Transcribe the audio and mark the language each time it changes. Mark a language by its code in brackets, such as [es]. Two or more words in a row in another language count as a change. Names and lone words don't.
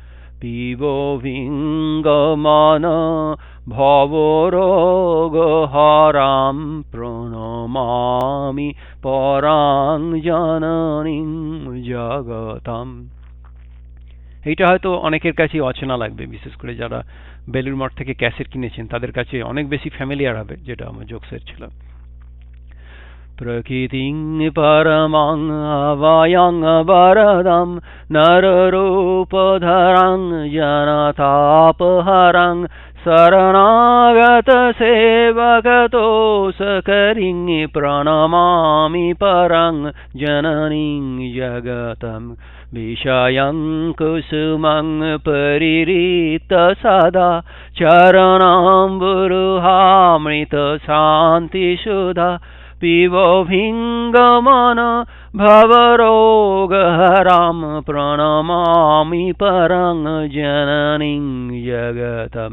[sa] পিবভিঙ্গমন ভবরোগহরাম প্রণমামি পরাং জননীং জগতম। [bn] এইটা হয়তো অনেকের কাছে অচেনা লাগবে, বিশেষ করে যারা বেলুড় মঠ থেকে ক্যাসেট কিনেছেন তাদের কাছে অনেক বেশি ফ্যামিলিয়ার হবে, যেটা আমার জোকসের ছিল। [sa] প্রকৃতিং পরমাং অভয়ং বরদম নররূপধরং জনতাপহরং শরণাগত সেবকতোষকরিং প্রণমামি পরং জননীং জগতম বিষয়ং কুসুমং পরিহৃত সদা চরণাম্বুরুহামৃত শান্তিসুধা পিবভিঙ্গমন ভবরোগহরাম প্রণমামি পরং জননীং জগতম।